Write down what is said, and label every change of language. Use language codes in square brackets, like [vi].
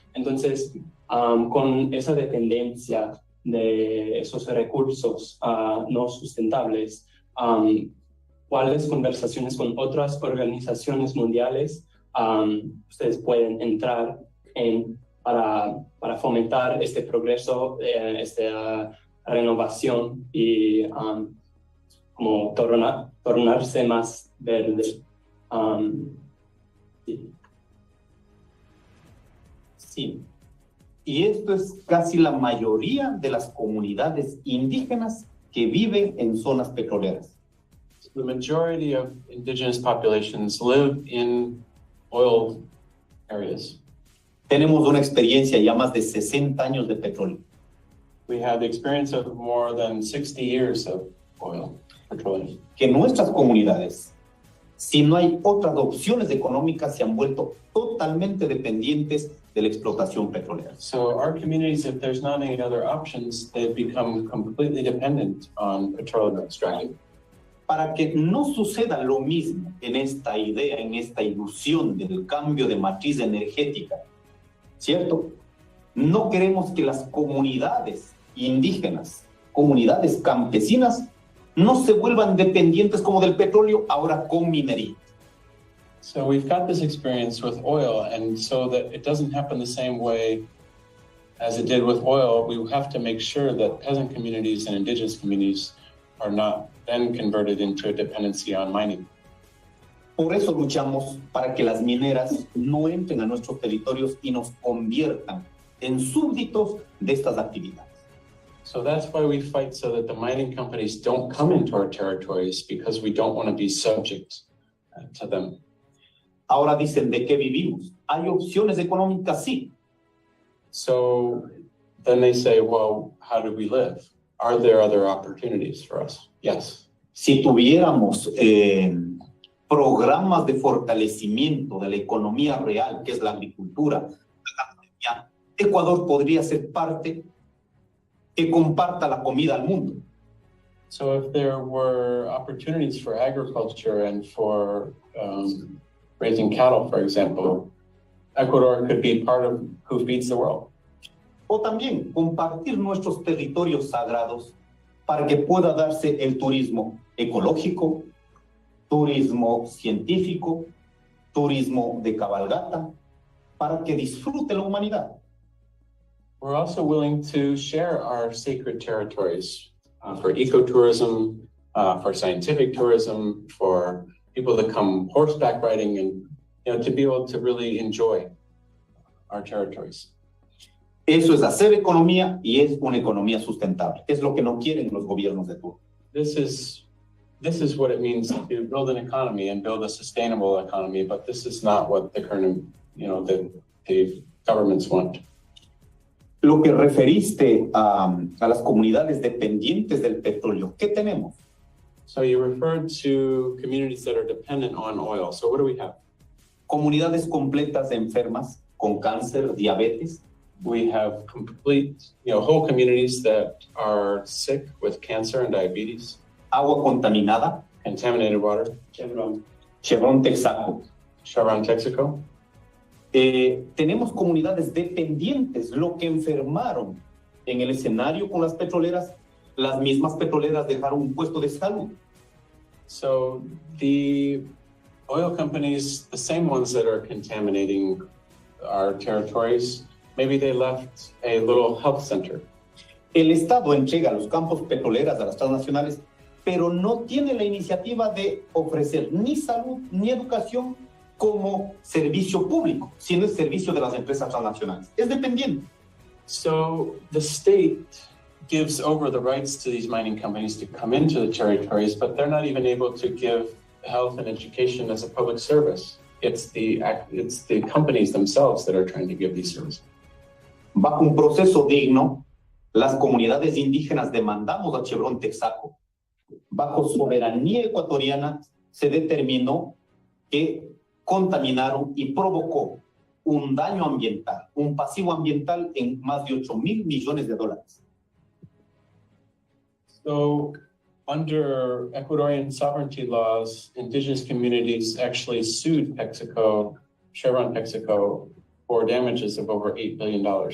[es] Entonces, con esa dependencia de esos recursos no sustentables, ¿cuáles conversaciones con otras organizaciones mundiales ustedes pueden entrar en para fomentar este progreso, renovación y como tornarse más verde? Sí. Sí. Y esto es casi la mayoría de las comunidades indígenas que viven en zonas petroleras. [en] The majority of indigenous populations live in oil areas. [es] Tenemos una experiencia ya más de 60 años de petróleo. [en] We have the experience of more than 60 years of oil, petroleum. [es] Que nuestras comunidades, si no hay otras opciones económicas, se han vuelto totalmente dependientes de la explotación petrolera. [en] So our communities, if there's not any other options, they've become completely dependent on petroleum extraction. [es] Para que no suceda lo mismo en esta idea, en esta ilusión del cambio de matriz energética, ¿cierto? No queremos que las comunidades indígenas, comunidades campesinas, no se vuelvan dependientes como del petróleo, ahora con minería. [en] So we've got this experience with oil, and so that it doesn't happen the same way as it did with oil, we have to make sure that peasant communities and indigenous communities are not then converted into a dependency on mining. [es] Por eso luchamos para que las mineras no entren a nuestros territorios y nos conviertan en súbditos de estas actividades. [en] So that's why we fight so that the mining companies don't come into our territories, because we don't want to be subject to them. [es] Ahora dicen, ¿de qué vivimos? ¿Hay opciones económicas? Sí. [en] So then they say, well, how do we live? Are there other opportunities for us? Yes. [es] Si tuviéramos programas de fortalecimiento de la economía real, que es la agricultura, la ganadería, Ecuador podría ser parte que comparta la comida al mundo. [en] So if there were opportunities for agriculture and for raising cattle, for example, Ecuador could be part of who feeds the world. [es] O también compartir nuestros territorios sagrados para que pueda darse el turismo ecológico, turismo científico, turismo de cabalgata, para que disfrute la humanidad. [en] We're also willing to share our sacred territories for ecotourism, for scientific tourism, for people that come horseback riding, and to be able to really enjoy our territories. [es] Eso es hacer economía y es una economía sustentable. Es lo que no quieren los gobiernos de turno. [en] This is what it means to build an economy and build a sustainable economy, but this is not what the current, the governments want. [es] Lo que referiste a las comunidades dependientes del petróleo, ¿qué tenemos? [en] So you referred to communities that are dependent on oil. So what do we have? [es] Comunidades completas enfermas con cáncer, diabetes. [en] We have complete, whole communities that are sick with cancer and diabetes. [es] Agua contaminada. [en] Contaminated water. [es] Chevron Texaco. [en] Chevron Texaco. [es] Tenemos comunidades dependientes, lo que enfermaron en el escenario con las petroleras, las mismas petroleras dejaron un puesto de salud. [en] So the oil companies, the same ones that are contaminating our territories, maybe they left a little health center. [es] El Estado entrega los campos petroleras a las transnacionales, pero no tiene la iniciativa de ofrecer ni salud ni educación como servicio público, siendo el servicio de las empresas transnacionales. Es dependiente. [en] So the state gives over the rights to these mining companies to come into the territories, but they're not even able to give health and education as a public service. It's the companies themselves that are trying to give these services. [es] Bajo un proceso digno, las comunidades indígenas demandamos a Chevron Texaco. Bajo soberanía ecuatoriana se determinó que contaminaron y provocó un daño ambiental, un pasivo ambiental en más de $8,000 millones. [en] So, under Ecuadorian sovereignty laws, indigenous communities actually sued Texaco, Chevron Texaco, for damages of over $8 billion.